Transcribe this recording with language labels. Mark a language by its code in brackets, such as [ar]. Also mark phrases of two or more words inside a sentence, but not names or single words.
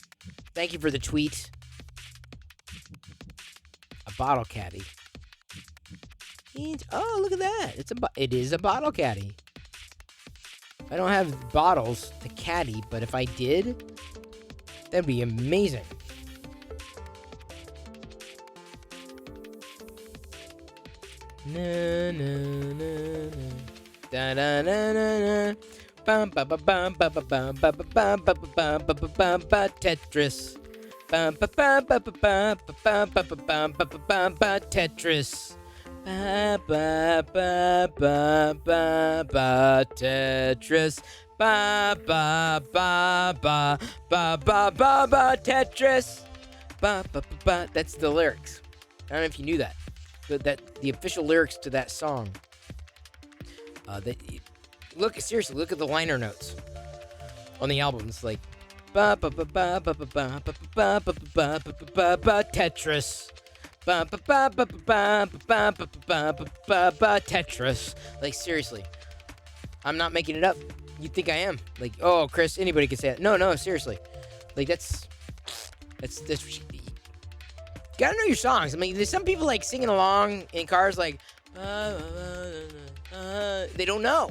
[en] Thank you for the tweet. A bottle caddy. Oh, look at that! It is a bottle caddy. I don't have bottles to caddy, but if I did, that'd be amazing. Na na na na. Da da na na na. Bum ba ba bum ba ba bum ba ba bum ba ba bum ba ba bum ba Tetris. Bum ba ba ba ba bum ba bum ba ba bum ba ba bum ba Tetris. Ba ba ba ba ba ba Tetris. Ba ba ba ba ba ba ba ba Tetris. Ba ba ba ba. That's the lyrics. I don't know if you knew that. The official lyrics to that song. Seriously, look at the liner notes on the album. It's like ba ba ba ba ba ba ba ba ba ba ba ba ba Tetris. Ba ba ba ba ba ba ba ba ba ba ba Tetris. Like seriously, I'm not making it up. You think I am? Like, oh, Chris, anybody can say it. No, seriously. Like that's. You gotta know your songs. I mean, there's some people like singing along in cars, like they don't know.